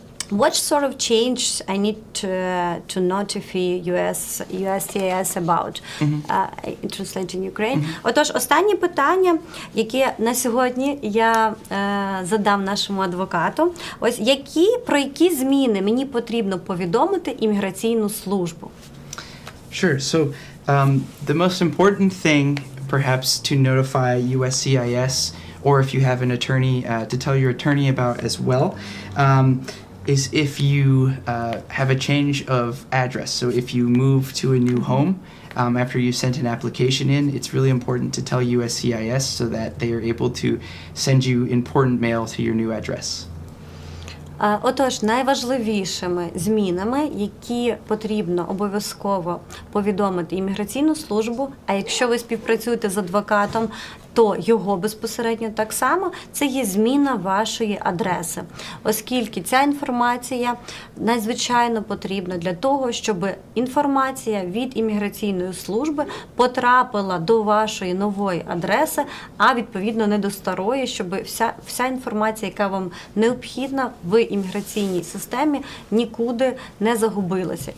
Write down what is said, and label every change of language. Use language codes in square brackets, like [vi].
[en] What sort of change I need to notify USCIS about? I translate in Ukraine. [uk] Отож, останнє питання, яке на сьогодні я задав нашому адвокату. Ось про які зміни мені потрібно повідомити імміграційну службу? [en] Sure. So the most important thing perhaps to notify USCIS, or if you have an attorney, to tell your attorney about as well, is if you have a change of address. So if you move to a new home after you sent an application in, it's really important to tell USCIS so that they are able to send you important mail to your new address. [uk] Отож, найважливішими змінами, які потрібно обов'язково повідомити імміграційну службу, а якщо ви співпрацюєте з адвокатом, то його безпосередньо так само, це є зміна вашої адреси. Оскільки ця інформація надзвичайно потрібна для того, щоб інформація від імміграційної служби потрапила до вашої нової адреси, а відповідно не до старої, щоб вся інформація, яка вам необхідна в імміграційній системі, нікуди не загубилася.